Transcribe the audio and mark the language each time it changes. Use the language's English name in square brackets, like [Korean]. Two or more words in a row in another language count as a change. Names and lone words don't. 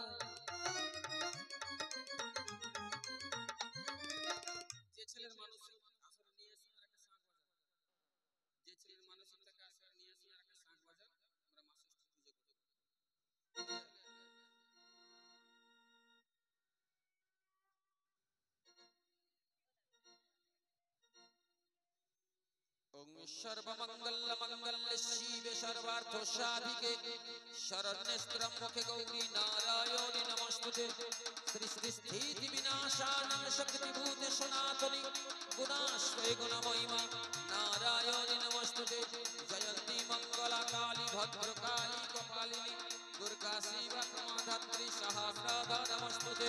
[Bangla] যে ছেলের মানসিক আসলে নিয়ে এসে আর একটা শাঁখ বাজান, যে ছেলের মানসিক তাকে আসলে নিয়ে এসে আর একটা শাঁখ বাজান, আমরা মা ষষ্ঠী পুজো করব। [Sanskrit] ওং সর্বমঙ্গল মঙ্গলে শিবে সর্বার্থ সাধিকে শরণ্যে ত্র্যম্বকে গৌরী নারায়ণী নমস্তুতে। সৃষ্টি স্থিতি বিনাশানাং শক্তিভূতে সনাতনী গুণাশ্রয়ে গুণময়িমা নারায়ণী নমস্তুতে। জয়ন্তী মঙ্গলা কালী ভদ্রকালী কপালিনী দুর্গা শিবা প্রমাধাত্রী সহস্রধা নমস্তুতে।